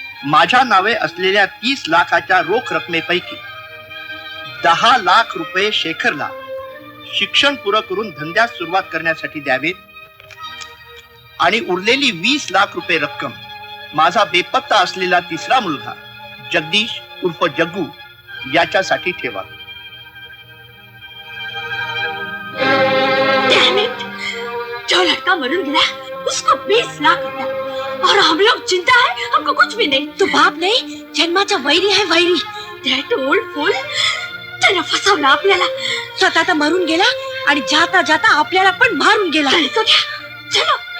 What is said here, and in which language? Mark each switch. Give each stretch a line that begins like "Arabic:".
Marathi: माझ्या नावे असलेल्या 30 लाखाच्या रोख रकमेपैकी 10 लाख रुपये शेखरला शिक्षण पुरं करून धंद्यास सुरुवात करण्यासाठी द्यावेत आणि उरलेली 20 लाख रुपये रक्कम माझा बेपत्ता असलेला 3रा मुलगा जगदीश उर्फ जग्गू याच्यासाठी ठेवा.
Hindi: जो लड़का मरून गया उसको 20 लाख रुपया और हम लोग चिंता है हमको कुछ भी नहीं.
Marathi: तू बाप नाही जन्माचा वैरी आहे वैरी.
English: That old fool
Marathi: त्याला फसवलं आपल्याला. स्वतः तर मरून गेला आणि जाता जाता आपल्याला पण मारून गेला.
Hindi: चलो